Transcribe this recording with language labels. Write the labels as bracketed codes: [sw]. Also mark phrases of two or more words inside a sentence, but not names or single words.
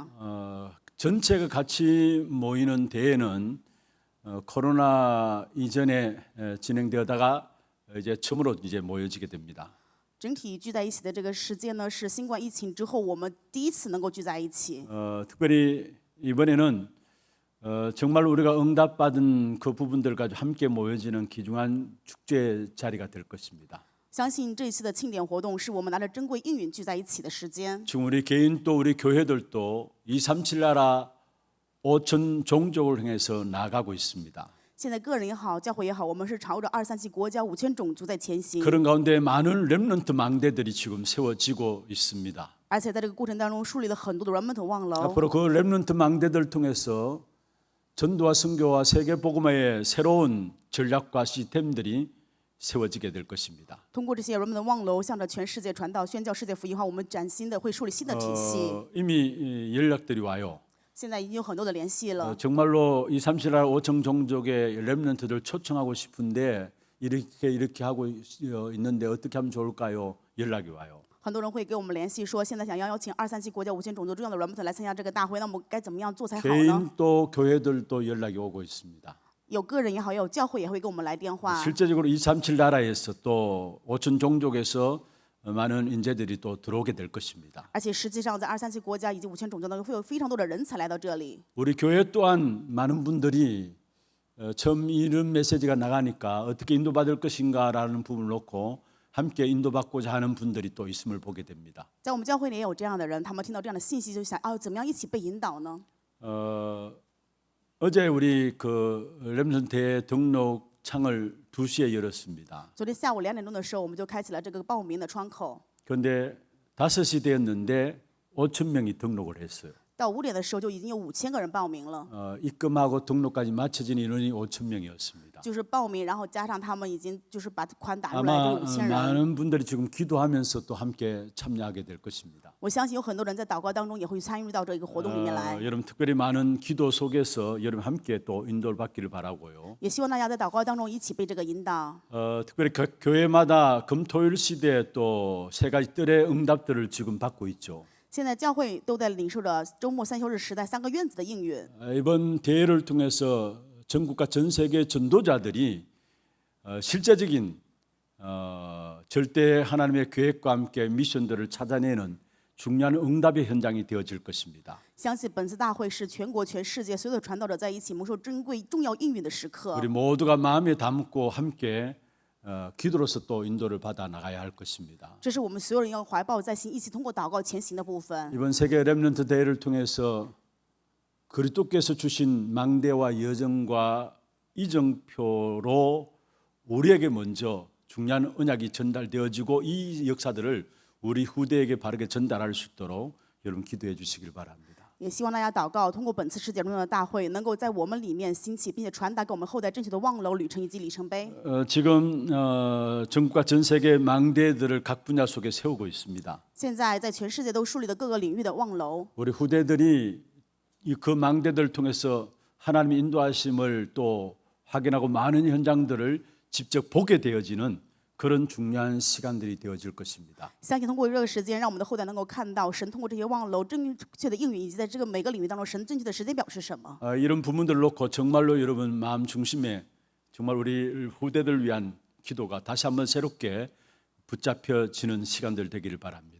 [ko] 전체가 같이 모이는 대회는 코로나 이전에 진행되다가 이제 처음으로 이제 모여지게 됩니다. [zh] 整体聚在一起的这个时间呢，是新冠疫情之后我们第一次能够聚在一起。 [ko] 특별히 이번에는 정말 우리가 응답받은 그 부분들 가지고 함께 모여지는 귀중한 축제 자리가 될 것입니다. [zh] 相信这一次的庆典活动是我们拿着珍贵应允聚在一起的时间。 [ko] 지금 우리 개인 또 우리 교회들도 237 나라 5천 종족을 향해서 나가고 있습니다. [zh] 现在个人也好，教会也好，我们是朝着237国家5000种族在前行。 [ko] 그런 가운데 많은 렘넌트 망대들이 지금 세워지고 있습니다. [zh] 而且在这个过程当中树立了很多的 remnant 望楼。 [ko] 앞으로 그 렘넌트 망대들 통해서 전도와 선교와 세계 복음화의 새로운 전략과 시스템들이 세워지게 될 것입니다. [zh] 通过这些 remnant 望楼，向着全世界传道、宣教世界福音化，我们崭新的会树立新的体系。 [ko] 이미 연락들이 와요. [zh] 现在已经有很多的联系了。 [ko] 정말로 237 나라 5천 종족의 렘넌트들 초청하고 싶은데 이렇게 하고 있는데 어떻게 하면 좋을까요? 연락이 와요. [zh] 很多人会给我们联系说，现在想要邀请237国家5000种族这样的 remnant 来参加这个大会，那我们该怎么样做才好呢？ [ko] 개인도 교회들도 연락이 오고 있습니다. [zh] 有个人也好，也有教会也会给我们来电话。 [ko] 실제적으로 237 나라에서 또 5천 종족에서 많은 인재들이 또 들어오게 될 것입니다. [zh] 而且实际上，在237国家以及5000种族当中，会有非常多的人才来到这里。 [ko] 우리 교회 또한 많은 분들이 처음 이런 메시지가 나가니까 어떻게 인도받을 것인가라는 부분을 놓고 함께 인도받고자 하는 분들이 또 있음을 보게 됩니다. [zh] 在我们教会里也有这样的人，他们听到这样的信息就想，怎么样一起被引导呢？ [ko] 어제 우리 그 렘넌트의 등록 창을 2시에 열었습니다. [zh] 昨天下午2点钟的时候，我们就开启了这个报名的窗口。 [ko] 그런데 5시 되었는데 5천 명이 등록을 했어요. [zh] 到5点的时候，就已经有5000个人报名了。 [ko] 입금하고 등록까지 맞춰진 인원이 5천 명이었습니다. [zh] 就是报名，然后加上他们已经就是把款打入来， [ko] 아마 [zh] 就5000人。 [ko] 많은 분들이 지금 기도하면서 또 함께 참여하게 될 것입니다. [zh] 我相信有很多人在祷告当中也会参与到这一个活动里面来。 [ko] 여러분 특별히 많은 기도 속에서 여러분 함께 또 인도를 받기를 바라고요. [zh] 也希望大家在祷告当中一起被这个引导。 [ko] 특별히 교회마다 금토일 시대에 또 세 가지 뜰의 응답들을 지금 받고 있죠. [zh] 现在教会都在领受着周末3休日时代3个院子的应允。 [ko] 이번 대회를 통해서 전국과 전 세계 전도자들이 실제적인 절대 하나님의 계획과 함께 미션들을 찾아내는 중요한 응답의 현장이 되어질 것입니다. [zh] 相信本次大会是全国全世界所有的传道者在一起蒙受珍贵重要应允的时刻。 [ko] 우리 모두가 마음에 담고 함께 기도로서 또 인도를 받아 나가야 할 것입니다. [zh] 这是我们所有人要怀抱在心，一起通过祷告前行的部分。 [ko] 이번 세계 렘넌트 대회를 통해서 그리스도께서 주신 망대와 여정과 이정표로 우리에게 먼저 중요한 언약이 전달되어지고 이 역사들을 우리 후대에게 바르게 전달할 수 있도록 여러분 기도해 주시길 바랍니다. [zh] 也希望大家祷告，通过本次世界荣耀的大会，能够在我们里面兴起，并且传达给我们后代正确的望楼旅程以及里程碑。 [ko] 지금 전국과 전 세계 망대들을 각 분야 속에 세우고 있습니다. [zh] 现在在全世界都树立了各个领域的望楼， [ko] 우리 후대들이 그 망대들을 통해서 하나님의 인도하심을 또 확인하고 많은 현장들을 직접 보게 되어지는 그런 중요한 시간들이 되어질 것입니다. [zh] 相信通过这个时间，让我们的后代能够看到神通过这些望楼正确的应允，以及在这个每个领域当中神正确的时间表是什么。 [ko] 이런 부분들을 놓고 정말로 여러분 마음 중심에 정말 우리 후대들을 위한 기도가 다시 한번 새롭게 붙잡혀지는 시간들 되기를 바랍니다.